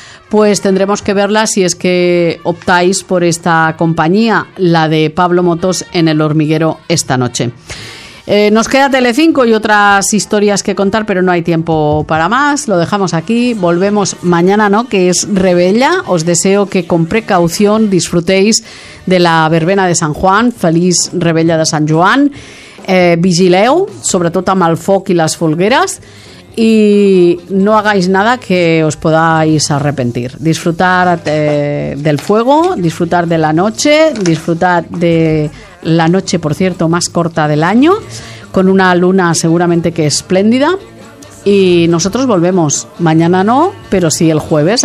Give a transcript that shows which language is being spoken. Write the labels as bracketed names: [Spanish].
[Spanish] Pues tendremos que verla si es que optáis por esta compañía, la de Pablo Motos en El Hormiguero esta noche. Nos queda Telecinco y otras historias que contar, pero no hay tiempo para más. Lo dejamos aquí. Volvemos mañana, ¿no?, que es Rebella. Os deseo que con precaución disfrutéis de la verbena de San Juan. Feliz Rebella de San Joan. [Catalan] Vigileu, sobretot amb el foc i les folgueres. [Spanish] Y no hagáis nada que os podáis arrepentir. Disfrutar del fuego, disfrutar de la noche, disfrutar de la noche, por cierto, más corta del año, con una luna seguramente que espléndida. Y nosotros volvemos. Mañana no, pero sí el jueves.